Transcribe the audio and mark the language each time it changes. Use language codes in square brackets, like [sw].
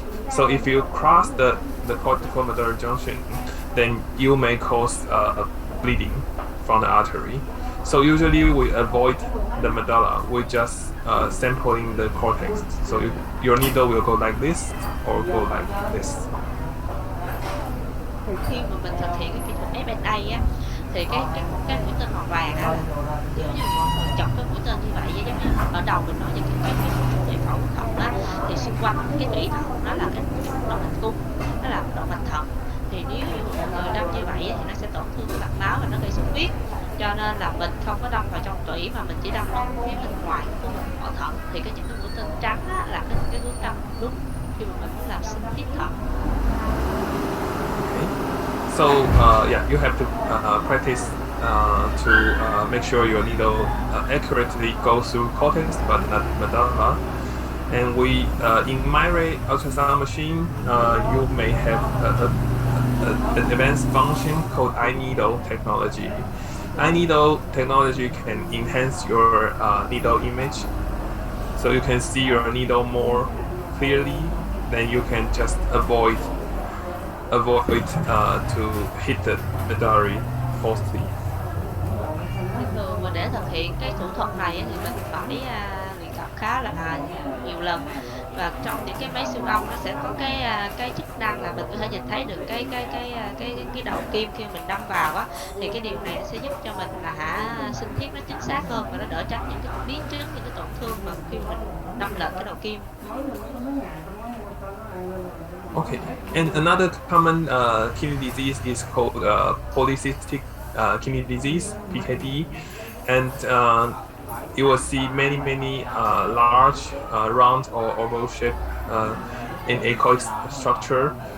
[en] So if you cross the corticomedullary junction, then you may cause bleeding from the artery. So usually we avoid the medulla. We just sampling the cortex. So your needle will go like this or go like this. [vi] Thì khi mà mình thực hiện cái kỹ thuật FNA á, thì cái mũi tên màu vàng á, giống như chọc cái mũi tên như vậy, giống như ở đầu mình nói về cái giải phẫu thận á, thì xung quanh cái tủy thận nó là cái động mạch cung, nó là động mạch thận. Thì nếu như một người đâm như vậy á, thì nó sẽ tổn thương cái mạch máu và nó gây xuất huyết. Cho nên là mình không có đâm vào trong tủy mà mình chỉ đâm vào phía bên ngoài của vỏ thận. Thì những cái mũi tên trắng á, là cái hướng đâm đúng khi mà mình muốn làm sinh tiết thận. [en] So yeah, you have to practice to make sure your needle accurately goes through cortex but not medulla. And we in MyRay ultrasound machine, you may have an advanced function called iNeedle technology. iNeedle technology can enhance your needle image, so you can see your needle more clearly. Then you can just avoid to hit the medullary forcefully. [vi] Thường mà để thực hiện cái thủ thuật này thì mình phải luyện tập khá là nhiều lần, và trong những cái máy siêu âm nó sẽ có cái chức năng là mình có thể nhìn thấy được cái đầu kim khi mình đâm vào á, thì cái điều này sẽ giúp cho mình là sinh thiết nó chính xác hơn và nó đỡ tránh những cái biến chứng, những cái tổn thương mà khi mình đâm lệch cái đầu kim. [en] Okay, and another common kidney disease is called polycystic kidney disease (PKD), and you will see many large, round or oval shape in achoic structure.